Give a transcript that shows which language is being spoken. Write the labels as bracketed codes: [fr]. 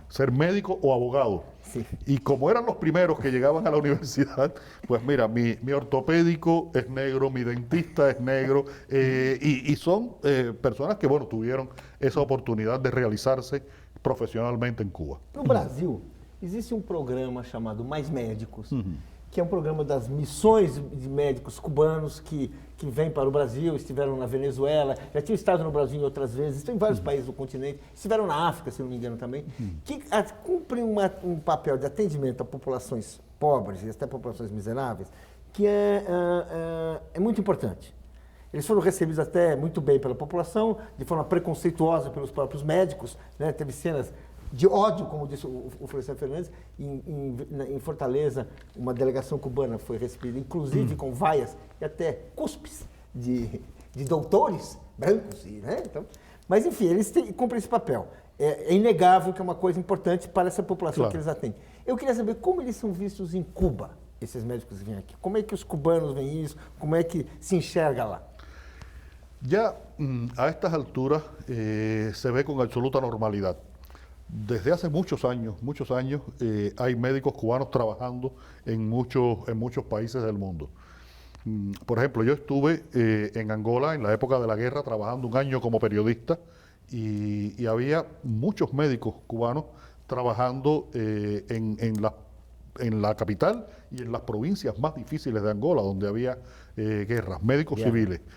[es] ser médico o abogado. Sí. Y como eran los primeros que llegaban a la universidad, pues mira, mi ortopédico es negro, mi dentista es negro, y son personas que, bueno, tuvieron esa oportunidad de realizarse [pt] profissionalmente em Cuba. No Brasil, existe um programa chamado Mais Médicos, que é um programa das missões de médicos cubanos que vêm para o Brasil, estiveram na Venezuela, já tinham estado no Brasil em outras vezes, estão em vários países do continente, estiveram na África, se não me engano também, que cumprem um papel de atendimento a populações pobres e até populações miseráveis, que é muito importante. Eles foram recebidos até muito bem pela população, de forma preconceituosa pelos próprios médicos, né? Teve cenas de ódio, como disse o Florestan Fernandes. Em Fortaleza, uma delegação cubana foi recebida, inclusive com vaias e até cuspes de doutores brancos. Né? Então, mas, enfim, eles cumprem esse papel. É inegável que é uma coisa importante para essa população, claro, que eles atendem. Eu queria saber como eles são vistos em Cuba, esses médicos que vêm aqui. Como é que os cubanos veem isso? Como é que se enxerga lá? [es] Ya a estas alturas se ve con absoluta normalidad. Desde hace muchos años hay médicos cubanos trabajando en muchos países del mundo. Por ejemplo, yo estuve en Angola en la época de la guerra trabajando un año como periodista y había muchos médicos cubanos trabajando en la capital y en las provincias más difíciles de Angola, donde había guerras, médicos civiles.